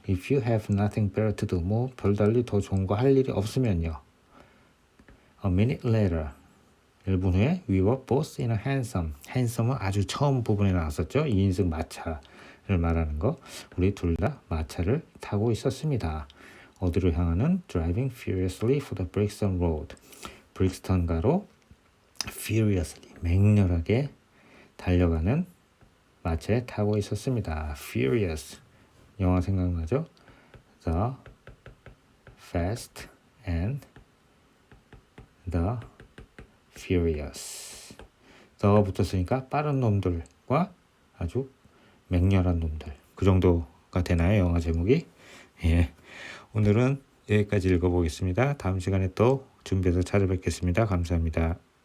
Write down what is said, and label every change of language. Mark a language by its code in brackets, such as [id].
[en] If you have nothing better to do, [ko] 별달리 더 좋은 거 할 일이 없으면요. [en] A minute later, [ko] 1분 후에 [en] we were both in a hansom. [ko] handsom은 아주 처음 부분에 나왔었죠. 2인승 마차를 말하는 거. 우리 둘 다 마차를 타고 있었습니다. 어디로 향하는? [en] Driving furiously for the Brixton Road. [ko] 브릭스턴가로 furiously, 맹렬하게 달려가는 마차에 타고 있었습니다. Furious, 영화 생각나죠? [en] The Fast and the Furious. [ko] 더가 붙었으니까 빠른 놈들과 아주 맹렬한 놈들. 그 정도가 되나요? 영화 제목이? 예. 오늘은 여기까지 읽어보겠습니다. 다음 시간에 또 준비해서 찾아뵙겠습니다. 감사합니다.